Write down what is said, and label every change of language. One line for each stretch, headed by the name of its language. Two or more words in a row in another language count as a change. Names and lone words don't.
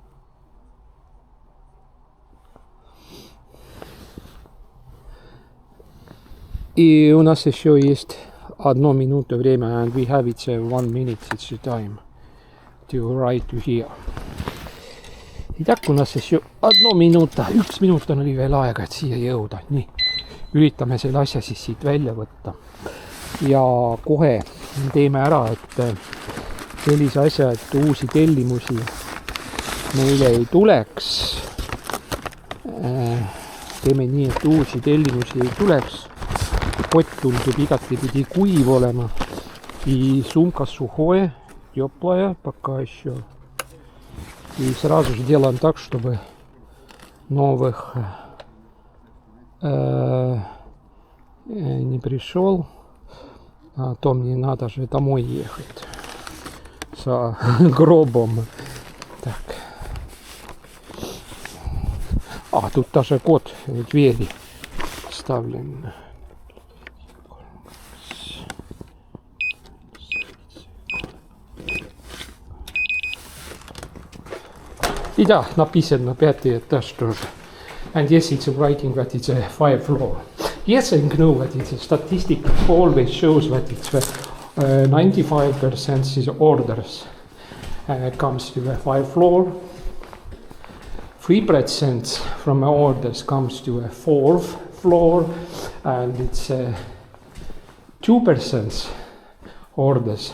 Russian: И у нас еще есть 1 минута время,
English: and we have it 1 minute, it's the time to ride to here.
Russian: Итак, у нас еще
Estonian: 1 minuta, 1 minut on oli veel aega, et siia jõuda. Nii, üritame selle asja siis siit välja võtta. Ja kohe teeme ära, et sellise asja, et uusi tellimusi meile ei tuleks. Teeme nii, et uusi tellimusi ei tuleks. Kott tundub igatepidi kuiv olema.
Russian: И сумка сухое, теплая пока еще. И сразу же делаем так, чтобы новых не пришел. А то мне надо же домой ехать с гробом. Так. А, тут даже код двери вставлен. И да, написано 5-й этаж тоже.
English: And yes, it's writing that it's a 5 floor. Yes, I know that it's a statistic always shows that it's 95% is orders comes to the 5 floor. 3% from orders comes to a 4th floor, and it's 2% orders.